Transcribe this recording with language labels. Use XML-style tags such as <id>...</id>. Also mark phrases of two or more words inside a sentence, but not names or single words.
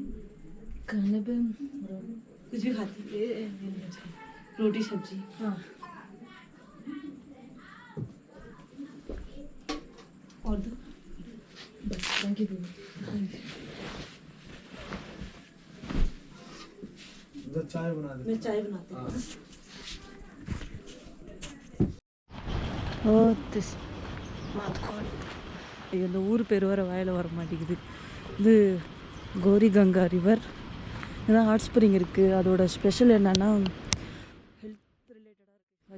<hi>खाने पे कुछ भी खाती है, रोटी सब्जी। हाँ और दो बस,</hi> <en>thank you.</en> <hi>तो चाय बना दे। मैं चाय बनाती हूँ।</hi> <ta>இந்த ஊர் பேர் வர வாயில் வர மாட்டேங்குது. இது கோரி கங்கா ரிவர். இதான்</ta> <en>hot spring</en> <ta>இருக்குது. அதோட ஸ்பெஷல் என்னென்னா</ta> <en>health relatedஆக</en> <ta>இருக்குது.</ta>